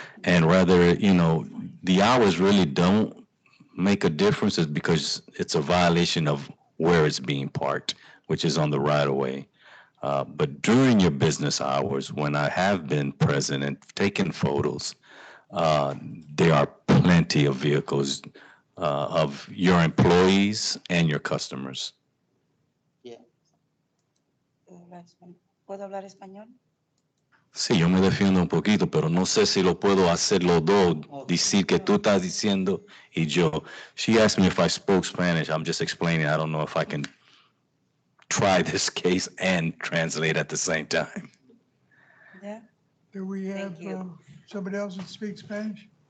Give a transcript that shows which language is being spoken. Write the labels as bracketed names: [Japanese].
[English] And rather, you know, the hours really don't make a difference, is because it's a violation of where it's being parked, which is on the right of way. But during your business hours, when I have been present and taken photos, there are plenty of vehicles of your employees and your customers. [Spanish] ¿Puedo hablar español? Sí, yo me defiendo un poquito, pero no sé si lo puedo hacer los dos, decir que tú estás diciendo y yo. [English] She asked me if I spoke Spanish. I'm just explaining. I don't know if I can try this case and translate at the same time. Yeah. Do we have somebody else that speaks Spanish?